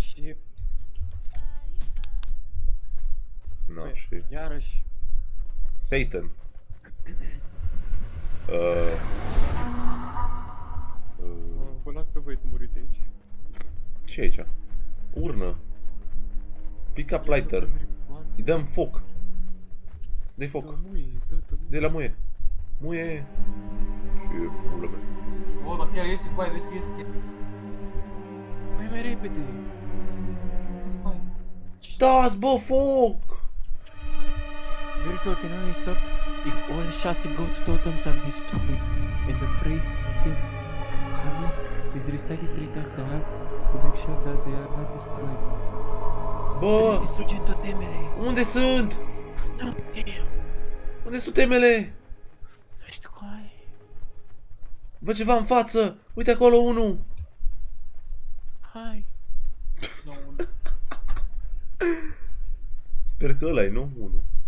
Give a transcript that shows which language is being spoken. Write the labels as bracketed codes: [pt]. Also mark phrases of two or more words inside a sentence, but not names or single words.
[ro] Ce... Nu, și... Iarăși. Satan. Vă las pe voi să muriți aici. Ce e aici? Urnă. [en] Pick up lighter. [ro] Îi dăm foc. Dă-i foc. De la muie. Muie. Ce pulă mea. O, dar chiar iese cu aia, vezi că iese chiar. Mai repede. Du-ți cu aia. Stați, bă, foc! [en] The ritual can only stop if all 6 goat totems are destroyed and the phrase descent Canis is recited 3 times. I have to make sure that they are not destroyed. [ro] Bă, Distrugem totemele. unde sunt? Nu știu. Unde sunt temele? Nu știu care. Văd ceva în față! Uite acolo unul! Hai. Sper că ăla e, nu? Unul.